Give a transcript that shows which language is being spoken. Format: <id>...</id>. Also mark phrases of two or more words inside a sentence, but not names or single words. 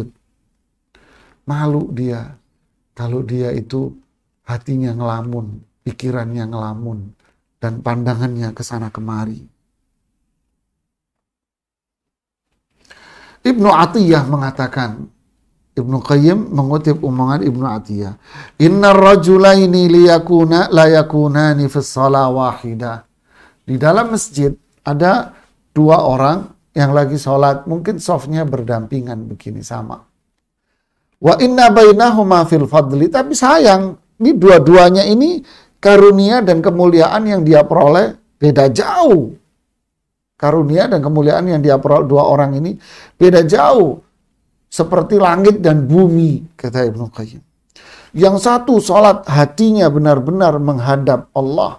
<id>Malu dia kalau dia itu hatinya ngelamun, pikirannya ngelamun, dan pandangannya ke sana kemari. Ibnu Atiyah mengatakan, Ibnu Qayyim mengutip omongan Ibnu Atiyah,</id> <ar>"إن الرجلين لا يكونان في صلاة واحدة."</ar> <id>Di dalam masjid ada dua orang yang lagi sholat, mungkin softnya berdampingan begini sama.</id> <ar>وإن بينهما في الفضل,</ar> <id>tapi sayang, ini dua-duanya ini karunia dan kemuliaan yang dia peroleh beda jauh. Karunia dan kemuliaan yang dia peroleh dua orang ini beda jauh. Seperti langit dan bumi, kata Ibnu Qayyim. Yang satu sholat hatinya benar-benar menghadap Allah.</id>